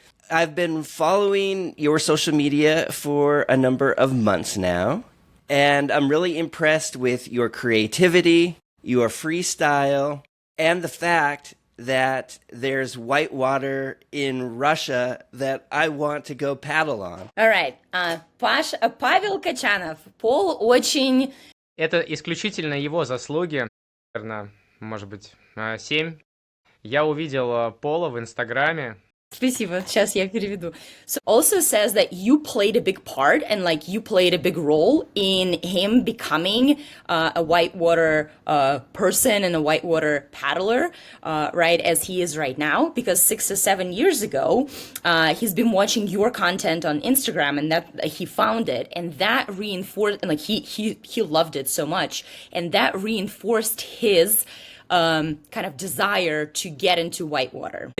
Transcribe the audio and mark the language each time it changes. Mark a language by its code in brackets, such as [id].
[en] I've been following your social media for a number of months now, and I'm really impressed with your creativity, your freestyle, and the fact that there's whitewater in Russia that I want to go paddle on. All right, Pavel Kochanov. Paul очень... [ru] Это исключительно его заслуги. Наверное, может быть, 7. Я увидел Пола в Инстаграме. Спасибо, сейчас я переведу. [en] So also says that you played a big part and like you played a big role in him becoming a whitewater person and a whitewater paddler, right, as he is right now. Because 6 or 7 years ago, he's been watching your content on Instagram, and that he found it, and that reinforced, and like he loved it so much, and that reinforced his kind of desire to get into whitewater.